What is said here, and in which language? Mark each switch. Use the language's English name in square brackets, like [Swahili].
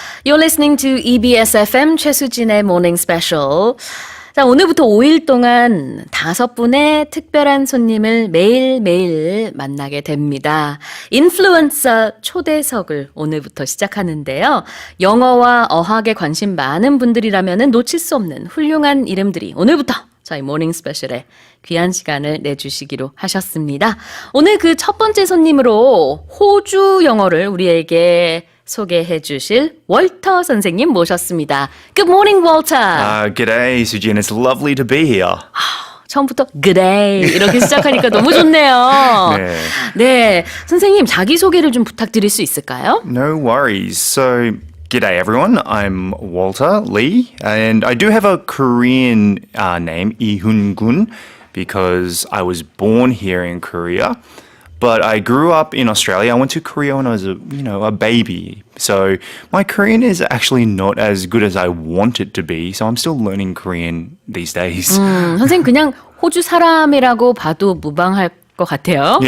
[English] You're listening to EBS FM 최수진의 모닝스페셜. [Korean] 자, 오늘부터 5일 동안 5분의 특별한 손님을 매일매일 만나게 됩니다. 인플루언서 초대석을 오늘부터 시작하는데요. 영어와 어학에 관심 많은 분들이라면 놓칠 수 없는 훌륭한 이름들이 오늘부터 저희 모닝스페셜에 귀한 시간을 내주시기로 하셨습니다. 오늘 그 첫 번째 손님으로 호주 영어를 우리에게 소개해 주실 월터 선생님 모셨습니다. [English] Good morning, Walter. G'day, Sujin. It's lovely to be here. [Korean] 처음부터 [English] good day [Korean] 이렇게 시작하니까 너무 좋네요. 네, 선생님 자기소개를 좀 부탁드릴 수 있을까요? [English] No worries. So, g'day everyone. I'm Walter Lee, and I do have a Korean name, Ihun-gun, because I was born here in Korea. But I grew up in Australia. I went to Korea when I was a baby. So my Korean is actually not as good as I want it to be. So I'm still learning Korean these days. [Korean] 선생님 그냥 호주 사람이라고 봐도 무방할 것 같아요.